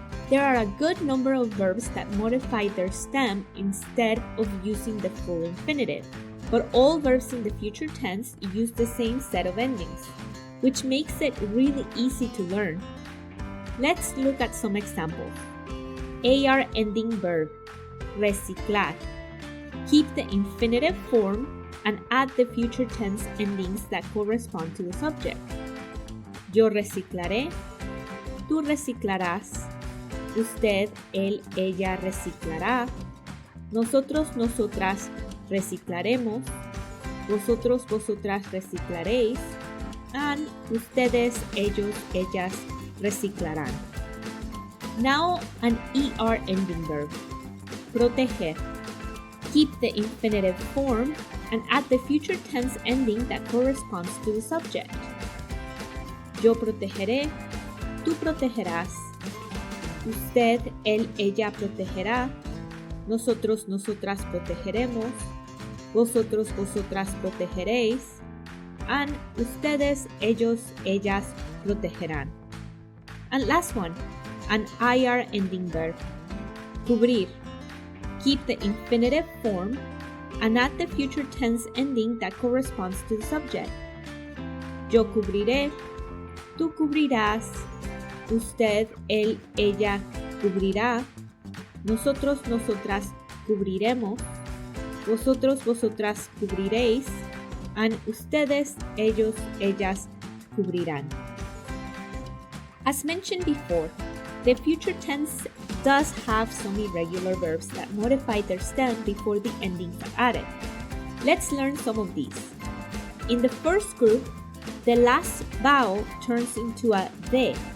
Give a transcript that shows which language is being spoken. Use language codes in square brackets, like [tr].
[en] There are a good number of verbs that modify their stem instead of using the full infinitive, but all verbs in the future tense use the same set of endings, which makes it really easy to learn. Let's look at some examples. AR ending verb, reciclar. Keep the infinitive form and add the future tense endings that correspond to the subject. [es] Yo reciclaré, tú reciclarás, usted, él, ella reciclará, nosotros, nosotras reciclaremos, vosotros, vosotras reciclaréis, and ustedes, ellos, ellas reciclarán. [en] Now an ER ending verb, proteger. Keep the infinitive form and add the future tense ending that corresponds to the subject. [es] Yo protegeré, tú protegerás, usted, él, ella protegerá, nosotros, nosotras protegeremos, vosotros, vosotras protegeréis, and ustedes, ellos, ellas protegerán. [en] And last one, an IR ending verb, cubrir. Keep the infinitive form and add the future tense ending that corresponds to the subject. [es] Yo cubriré, tú cubrirás, usted, él, ella cubrirá, nosotros, nosotras cubriremos, vosotros, vosotras cubriréis, and ustedes, ellos, ellas cubrirán. [en] As mentioned before, the future tense does have some irregular verbs that modify their stem before the endings are added. Let's learn some of these. In the first group, the last vowel turns into a de.